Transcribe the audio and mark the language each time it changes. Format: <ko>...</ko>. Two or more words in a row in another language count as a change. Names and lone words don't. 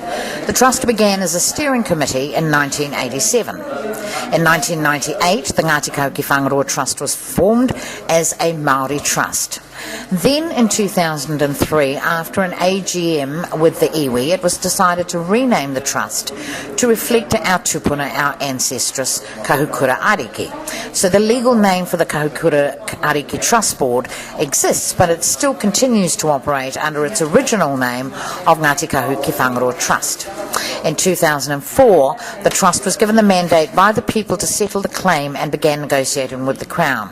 <en>The Trust began as a steering committee in 1987. In 1998, the Ngatikahu ki Whangaroa Trust was formed as a Māori trust. Then in 2003, after an AGM with the iwi, it was decided to rename the trust to reflect our tupuna, our ancestress, Kahukura Ariki. So the legal name for the Kahukura Ariki Trust Board exists, but it still continues to operate under its original name of Ngatikahu ki Whangaroa Trust. In 2004, the trust was given the mandate by the people to settle the claim and began negotiating with the Crown.</en>